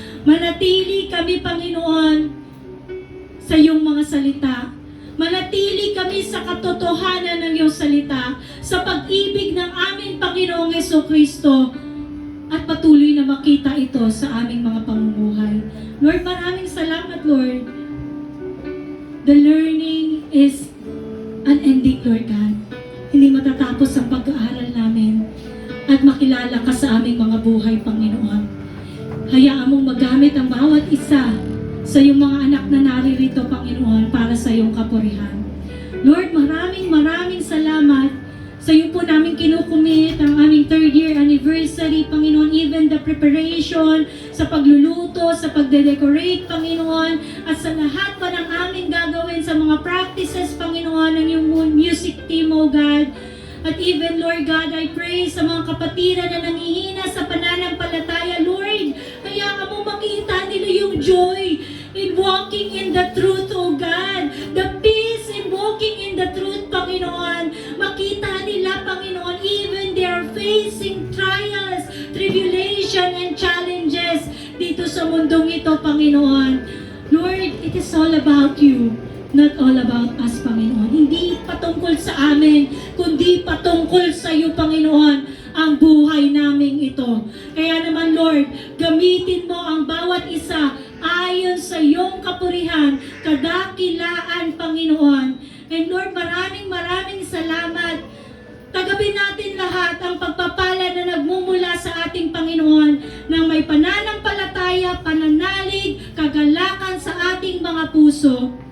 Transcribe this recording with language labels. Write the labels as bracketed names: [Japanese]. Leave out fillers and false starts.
[Filipino] Manatili kami, Panginoon, sa iyong mga salita. Manatili kami sa katotohanan ng iyong salita, sa pag-ibig ng aming Panginoong Jesucristo, at patuloy na makita ito sa aming mga pamumuhay. Lord, maraming salamat, Lord. [English] The learning is unending, Lord God. [Filipino] Hindi matatapos ang pag-aaral namin at makilala ka sa aming mga buhay, Panginoon. Hayaan mong magamit ang bawat isa sa iyong mga anak na naririto, Panginoon, para sa iyong kapurihan. Lord, maraming salamat. Sa iyo po namin kinukumit ang aming 3rd year anniversary, Panginoon, even the preparation, sa pagluluto, sa pagde-decorate, Panginoon, at sa lahat pa ng aming gagawin sa mga practices, Panginoon, ng iyong music team, O God. At even, Lord God, I pray sa mga kapatiran na nangihina sa pananampalataya, Lord, hayaan mo makita nila yung [English] joy in walking in the truth, [Filipino] O God. [English] The peace in walking in the truth, Panginoon. [Filipino] Makita nila, [English] Panginoon, even they are facing trials, tribulation, and challenges [Filipino] dito sa mundong ito, [English] Panginoon. Lord, it is all about you, not all about us, Panginoon. [Filipino] Hindi patungkol sa amin, kundi patungkol sa iyo, Panginoon, ang buhay naming ito. Kaya naman, Lord, gamitin mo ang bawat isa ayon sa iyong kapurihan, kadakilaan, Panginoon. And Lord, maraming salamat. Tagapin natin lahat ang pagpapala na nagmumula sa ating Panginoon ng may pananampalataya, pananalig, kagalakan sa ating mga puso.